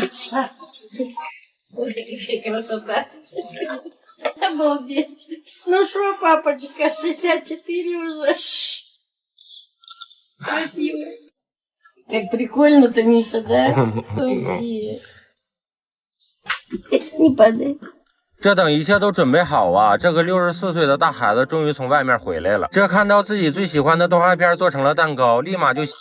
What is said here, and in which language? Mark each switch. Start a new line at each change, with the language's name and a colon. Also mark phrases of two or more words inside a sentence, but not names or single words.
Russian: Ой, какая красота. Обалдеть. Ну что, папочка, 64 уже. Красиво. Как прикольно-то, Миша, да? Вообще. Не падай.
Chinese: 这等一切都准备好啊，这个64岁的大孩子终于从外面回来了。这看到自己最喜欢的动画片做成了蛋糕，立马就